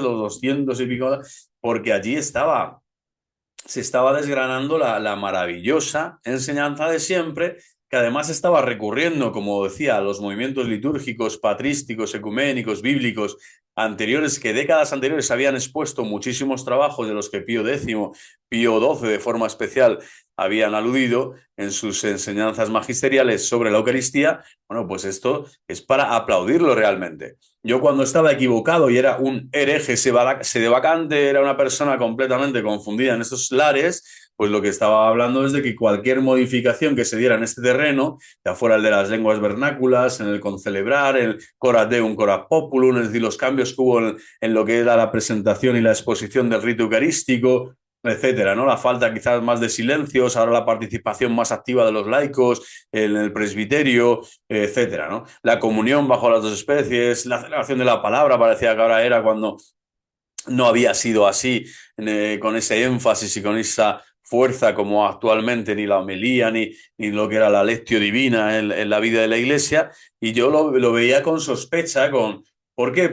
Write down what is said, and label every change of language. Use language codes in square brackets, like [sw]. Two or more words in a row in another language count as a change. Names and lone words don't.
[es] los 200 y pico, porque allí se estaba desgranando la maravillosa enseñanza de siempre, que además estaba recurriendo, como decía, a los movimientos litúrgicos, patrísticos, ecuménicos, bíblicos anteriores, que décadas anteriores habían expuesto muchísimos trabajos de los que Pío X, Pío XII de forma especial habían aludido en sus enseñanzas magisteriales sobre la Eucaristía, bueno, pues esto es para aplaudirlo realmente. Yo cuando estaba equivocado y era un hereje sedevacante, era una persona completamente confundida en estos lares, pues lo que estaba hablando es de que cualquier modificación que se diera en este terreno, ya fuera el de las lenguas vernáculas, en el concelebrar, el [la] cora deum, cora populum, [es] es decir, los cambios que hubo en lo que era la presentación y la exposición del rito eucarístico, etcétera, ¿no? La falta quizás más de silencios, ahora la participación más activa de los laicos en el presbiterio, etcétera, ¿no? La comunión bajo las dos especies, la celebración de la palabra, parecía que ahora era cuando no había sido así, con ese énfasis y con esa fuerza como actualmente ni la homilía ni lo que era la [la] lectio divina [es] en la vida de la iglesia, y yo lo veía con sospecha, ¿por qué?